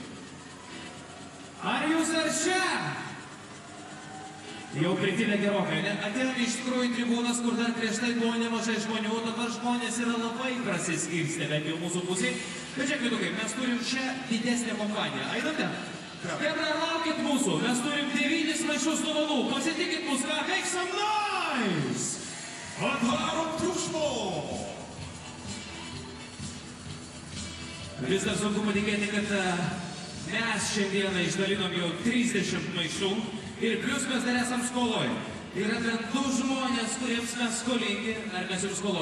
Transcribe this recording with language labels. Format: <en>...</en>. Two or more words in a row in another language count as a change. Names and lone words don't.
<lt>Ar jūs dar čia? Jau pritilę gerokai, ne? Atėjome iš tikrųjų į tribūnas, kur dar prieš tai buvo nemažai žmonių, dabar žmonės yra labai prasiskirstę, bent jau mūsų pusėje. Bet čia, kvidukai, mes turim čia didesnę kompaniją. Einam ten? Hebra, laukit mūsų, mes turim 9 maišus dovanų. Pasitikit mus, ką?</lt> <en>Make some noise!</en> <lt>Atvarom triukšmo! Vis dar sunku patikėti, kad mes šiandieną išdalinom jau 30 maišų ir plius mes dar esam skoloj. Yra bent 2 žmonės, kuriems mes skolingi, ar mes jums skoloj.</lt>